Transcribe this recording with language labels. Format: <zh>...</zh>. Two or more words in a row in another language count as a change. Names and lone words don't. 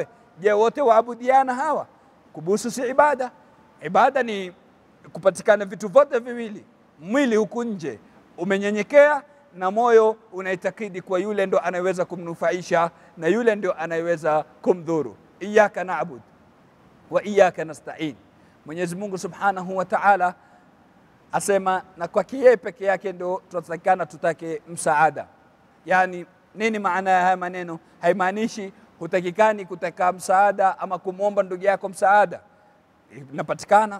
<sw>Je, wote waabudiana hawa? Kubusu si ibada. Ibada ni kupatikana vitu vyote viwili, mwili huku nje umenyenyekea na moyo unaitakidi kwa yule ndo anayeweza kumnufaisha na yule ndo anayeweza kumdhuru.</sw> <ar>إياك نعبد وإياك نستعين.</ar> <sw>Mwenyezi Mungu</sw> <ar>سبحانه وتعالى</ar> <sw>asema, na kwa yeye peke yake ndo tunatakana tutake msaada. Yani nini maana ya haya maneno? Haimaanishi hutakikani kutaka msaada ama kumwomba ndugu yako msaada. Inapatikana.</sw>